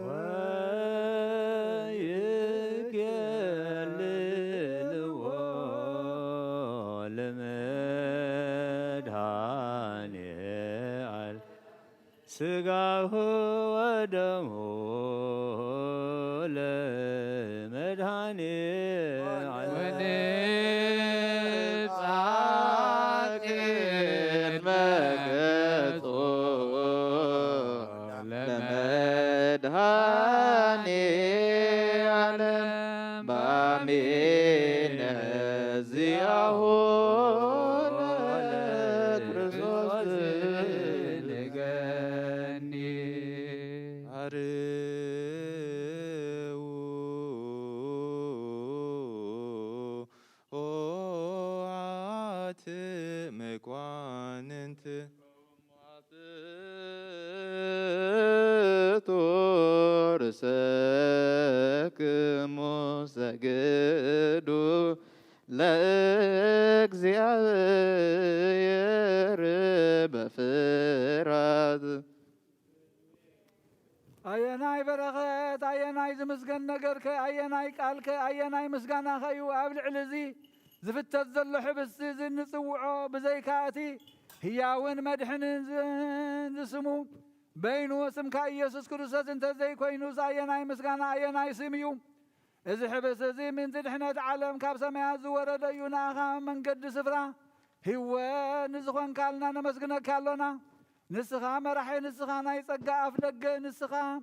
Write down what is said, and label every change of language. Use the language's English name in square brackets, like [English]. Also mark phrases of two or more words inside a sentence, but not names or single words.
[Geez] ወይኬልልዎ ለመድኃኔ ዓለም ሥጋሁ ወደሙ ለመድኃኔ ዓለም ወንጻቅን መገጾ ለመድኃኔ ዓለም በአሜነ ዚአሁ ለክርስቶስ ንገኒ አርው ኦዓት መኳንንት ርእሰክሙ ሰግዱ ለእግዚአብሔር በፍርሃት። [Tigrinya] ኣየናይ በረኸት ኣየናይ ዝምስገን ነገርከ ኣየናይ ቃልከ ኣየናይ ምስጋናኸ እዩ ኣብ ልዕሊ እዚ ዝፍተት ዘሎ ሕብስቲ ዝንጽውዖ ብዘይካ እቲ ህያውን መድሕንን ዝስሙ በይኑ ስምካ ኢየሱስ ክርስቶስ እንተዘይኮይኑስ ኣየናይ ምስጋና ኣየናይ ስም እዩ። እዚ ሕብስ እዚ ምንዚ ድሕነት ዓለም ካብ ሰማያት ዝወረደ እዩ። ንኣኻ መንገዲ ስፍራ ህይወት ንዝኾንካልና ነመስግነካ ኣሎና። ንስኻ መራሒ፣ ንስኻ ናይ ጸጋ ኣፍ ደገ፣ ንስኻ